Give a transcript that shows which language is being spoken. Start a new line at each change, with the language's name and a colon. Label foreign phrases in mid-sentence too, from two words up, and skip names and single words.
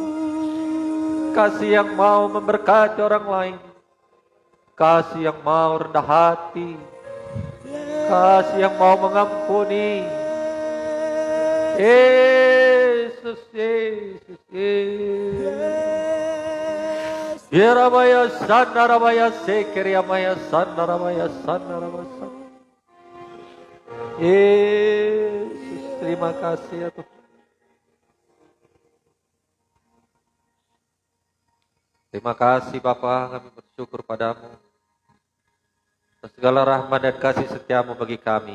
Indonesian: Kasih yang mau memberkati orang lain, kasih yang mau rendah hati, kasih yang mau mengampuni. Yesus, Yesus, Yesus. Yerabaya sanarabaya sekeriamaya sanarabaya sanarabaya. Yesus, terima kasih ya Tuhan. Terima kasih Bapa, kami bersyukur padamu atas segala rahmat dan kasih setiamu bagi kami.